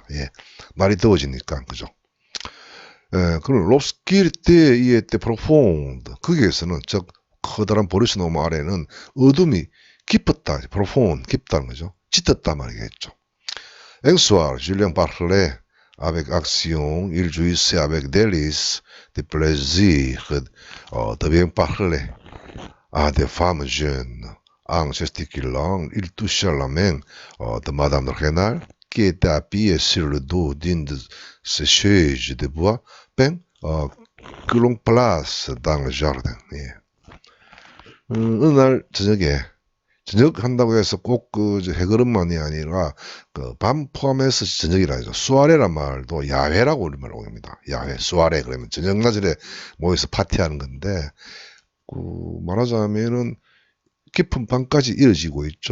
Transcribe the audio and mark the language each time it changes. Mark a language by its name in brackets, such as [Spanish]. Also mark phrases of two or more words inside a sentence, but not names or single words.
[Korean] 예. 날이 더워지니까 그죠? 예, 그럼 [French] l'obscurité y était profonde [Korean] 거기에서는 즉 커다란 보리수 나무 아래는 어둠이 깊었다. 프로폰 깊다는 거죠. 짙었다 말이겠죠. [French] Un soir Julien parlait avec action, il jouissait avec délice des plaisirs de bien parler à des femmes jeunes. En gesticulant, il toucha la main de Madame de Renal, qui était appuyée sur le dos d'une de ces chaises de bois peint que l'on place dans le jardin. [Korean] 예. 어느 날 저녁 한다고 해서 꼭 해그름만이 아니라 밤 포함해서 저녁이라죠. 수아레란 말도 야외라고 우리말로 합니다. 야외, 수아레 그러면 저녁 낮에 모여서 파티하는 건데 말하자면은 깊은 밤까지 이어지고 있죠.